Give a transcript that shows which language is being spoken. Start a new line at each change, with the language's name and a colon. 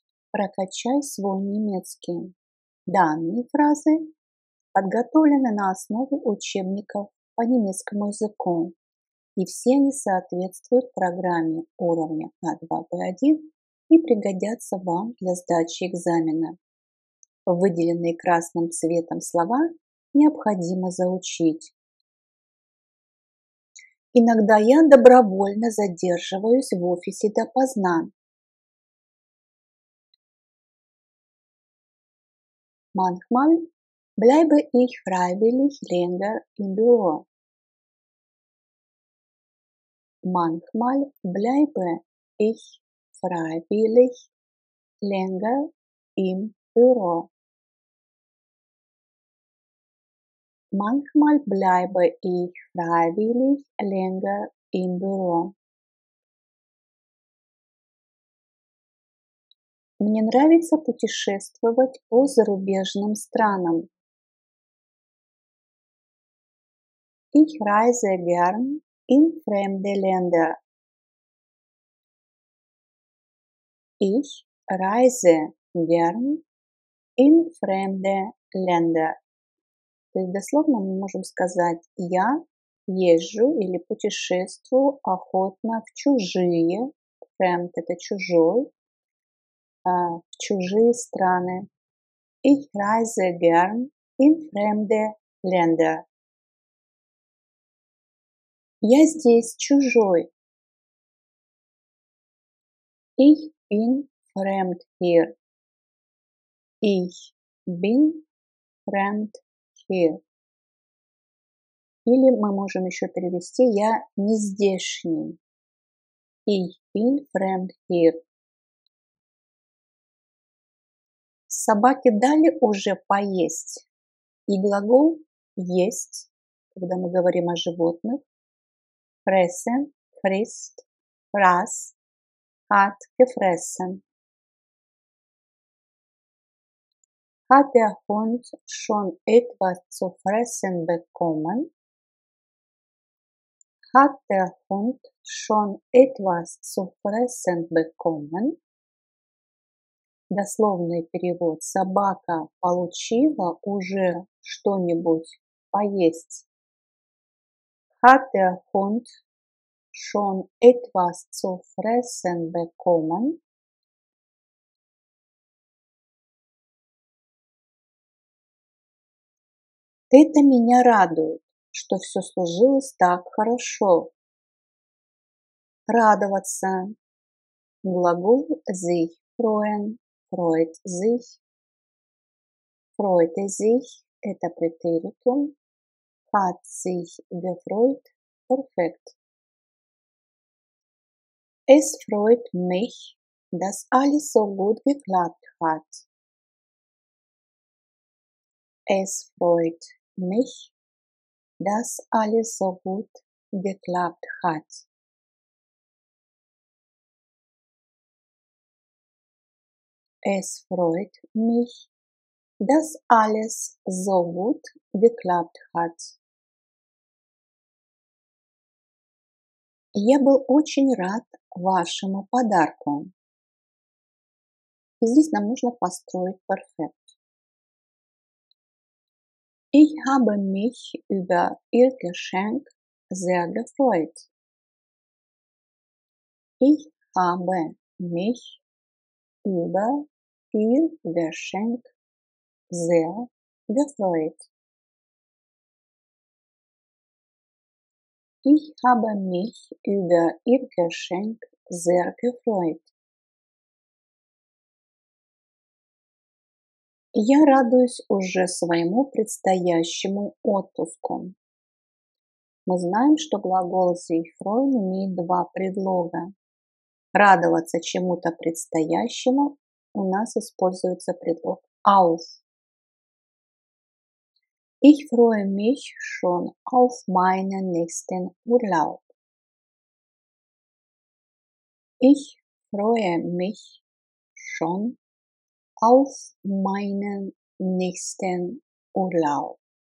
Russian: Прокачай свой немецкий. Данные фразы подготовлены на основе учебников по немецкому языку, и все они соответствуют программе уровня А2 Б1 и пригодятся вам для сдачи экзамена. Выделенные красным цветом слова необходимо заучить. Иногда я добровольно задерживаюсь в офисе допоздна.
German: Manchmal bleibe ich freiwillig länger im Büro. Manchmal bleibe ich freiwillig länger im Büro. Manchmal bleibe ich freiwillig länger im Büro.
Russian: Мне нравится путешествовать по зарубежным странам.
German: Ich reise gern in fremde Länder. Ich reise gern in fremde Länder.
Russian: То есть дословно мы можем сказать «я езжу или путешествую охотно в чужие», fremd – это чужой, в чужие страны.
German: Ich reise gern in fremde Länder.
Russian: Я здесь чужой.
German: Ich bin fremd hier. Ich bin fremd here.
Russian: Или мы можем еще перевести «я не здешний».
German: Ich bin fremd here.
Russian: Собаке дали уже поесть. И глагол «есть», когда мы говорим о животных.
German: Fressen, frisst, fraß, hat gefressen. Hat der Hund schon etwas zu fressen bekommen? Hat der Hund schon etwas zu fressen bekommen?
Russian: Дословный перевод. Собака получила уже что-нибудь поесть.
German: Hat der Hund schon etwas zu fressen bekommen?
Russian: Это меня радует, что все сложилось так хорошо. Радоваться. Глагол
German: sich freuen, freut sich. Freute sich –
Russian: это претérитум.
German: Hat sich gefreut – perfekt. Es freut mich, dass alles so gut geklappt hat. Es freut mich, dass alles so gut geklappt hat. Es freut mich, dass alles so gut geklappt hat.
Russian: Я был очень рад вашему подарку. И здесь нам нужно построить perfekt.
German: Ich habe mich über Ihr Geschenk sehr gefreut. Ich habe mich über Ihr Geschenk sehr gefreut. Ich habe mich über Ihr Geschenk sehr gefreut.
Russian: Я радуюсь уже своему предстоящему отпуску. Мы знаем, что глагол
German: sich freuen
Russian: имеет два предлога. Радоваться чему-то предстоящему у нас используется предлог auf.
German: Ich freue mich schon auf meinen nächsten Urlaub. Ich freue mich schon auf meinen nächsten Urlaub.